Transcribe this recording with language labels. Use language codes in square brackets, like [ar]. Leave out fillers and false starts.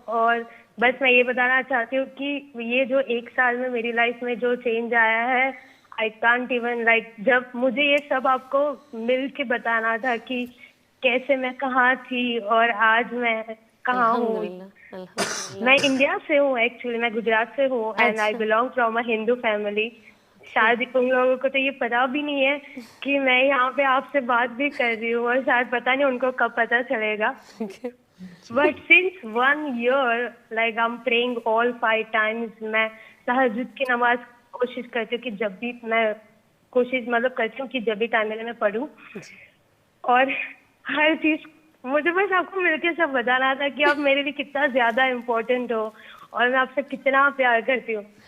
[ur] اور بس میں یہ بتانا چاہتی ہوں کہ یہ جو 1 سال میں میری لائف میں جو چینج آیا ہے, [en] I can't even like, [ur] جب مجھے یہ سب آپ کو مل کے بتانا تھا کہ کیسے میں کہاں تھی اور آج میں کہاں ہوں. میں انڈیا سے ہوں ایکچولی, میں گجرات سے ہوں, [en] And I belong from a Hindu family. [ur] شاید ان لوگوں کو تو یہ پتا بھی نہیں ہے کہ میں یہاں پہ آپ سے بات بھی کر رہی ہوں, اور شاید پتا نہیں ان کو کب پتا چلے گا. [en] But since 1 year like I'm praying all 5 times. [ur] میں تہجد کی نماز کوشش کرتی ہوں کہ جب بھی میں کوشش کرتی ہوں کہ جب بھی ٹائم ملے میں پڑھوں, اور ہر چیز مجھے بس آپ کو مل کے سب بتانا تھا کہ آپ میرے لیے کتنا زیادہ امپورٹنٹ ہو اور میں آپ سے کتنا پیار کرتی ہوں.